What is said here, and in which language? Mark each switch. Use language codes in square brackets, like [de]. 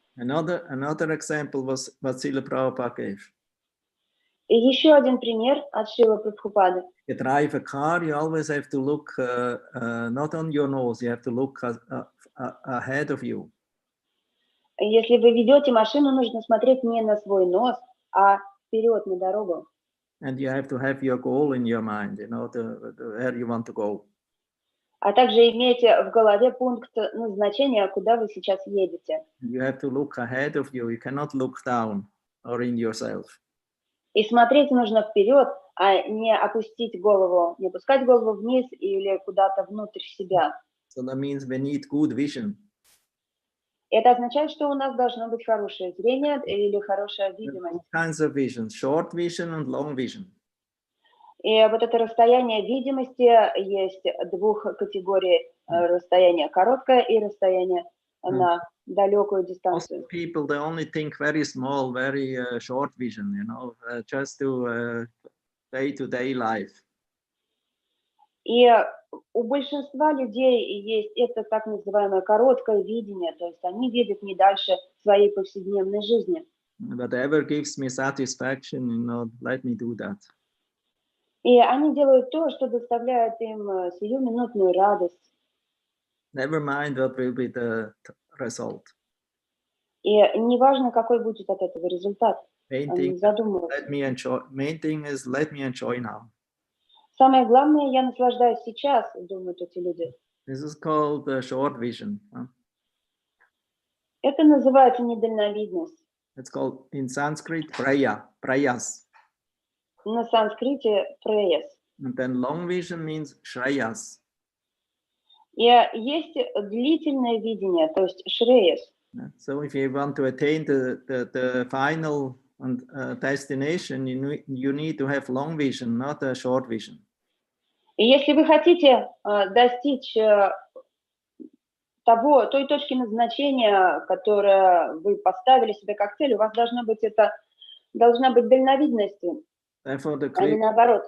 [en] Another example was what Srila Prabhupada gave. [ru] И еще один пример от Шрила Прабхупады. [en] You drive a car, you always have to look not on your nose, you have to look ahead of you. [ru] Если вы ведете машину, нужно смотреть не на свой нос, а вперед на дорогу. [en] And you have to have your goal in your mind, you know, where you want to go. [ru] А также иметь в голове пункт назначения, куда вы сейчас едете. [en] You have to look ahead of you. You cannot look down or in yourself. [ru] И смотреть нужно вперед, а не опустить голову, не опускать голову вниз или куда-то внутрь себя. [en] So that means we need good vision. [ru] Это означает, что у нас должно быть хорошее зрение или хорошая видимость. [en] Kinds of vision, short vision and long vision. [ru] И вот это расстояние видимости есть двух категорий: расстояние короткое и расстояние на далекую дистанцию. [en] Most people, they only think very small, very short vision, you know, just to day-to-day life. [ru] И у большинства людей есть это так называемое короткое видение, то есть они видят не дальше своей повседневной жизни. [en] Whatever gives me satisfaction, you know, let me do that. [ru] И они делают то, что доставляет им сиюминутную радость. [en] Never mind what will be the result. [ru] И неважно, какой будет от этого результат. Они задумываются. [en] Main thing is let me enjoy now. [ru] Самое главное, я наслаждаюсь сейчас, думают эти люди. [en] This is called short vision. [ru] Это называется недальновидность. [en] It's called in Sanskrit prayas. [ru] На санскрите prayas. [en] And then long vision means shreyas. [ru] И есть длительное видение, то есть шреяс. [en] So if you want to attain the final destination, you need to have long vision, not a short vision. [ru] И если вы хотите достичь той точки назначения, которую вы поставили себе как цель, у вас должна быть дальновидность, а не наоборот.